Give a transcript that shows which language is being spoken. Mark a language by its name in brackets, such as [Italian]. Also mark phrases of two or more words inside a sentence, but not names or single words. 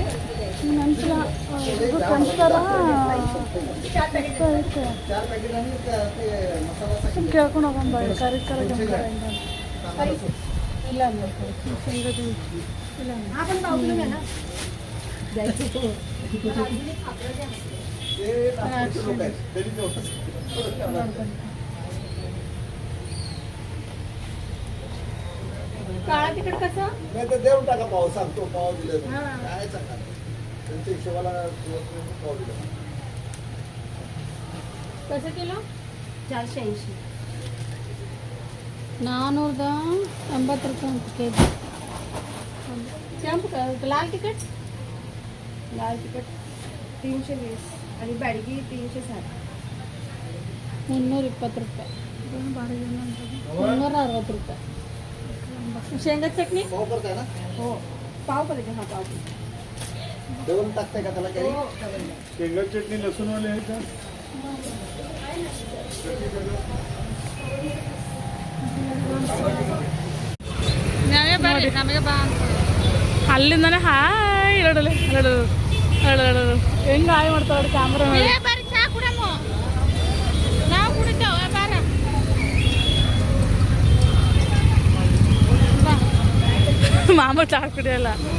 [Kannada] ನಂತರ ಇದು ಕಂಚ್ತಾರ ಸುಮ್ಮನೆ ಕೇಳ್ಕೊಂಡು ಹೋಗೋಣ ಬಾ. ಕರಿ ಕರಿ ಇಲ್ಲ ಶೇಂಗಾ [Marathi] काळा तिखट कसं? नाही तर देऊन टाका पाव, सांगतो पाव दिले काय सांगा त्यांच्या हिशोबाला पाव दिले. कसं किलो? 480. [Kannada] 480 रुपये ಅಂತ ಕೆ ಜಿ. [Marathi] ಕೆಂಪು लाल तिखट? लाल तिखट 320 आणि बॅडगी 360. [Kannada] 320 ರೂಪಾಯಿ. ಬಾಡಿಗೆ 360 ರೂಪಾಯಿ. [Marathi] शेंगा चटणी पाव करताय ना? हो पाव पाहिजे. हा पाव देऊन टाकताय का त्याला काही? शेंगा चटणी लसूणवाले आहे का? [Kannada] ಅಲ್ಲಿಂದಾನೆ ಹಾಯ್ ಹೇಳೋಡಲ್ಲ ಹೇಳೋಡು ಹೆಂಗೆ ಹಾಯ್ ಮಾಡ್ತಾವ್ರಿ ಕ್ಯಾಮ್ರಾ ಮೇಲೆ. ಮಾಮ ಚಾ ಕುಡಿಯಲ್ಲ.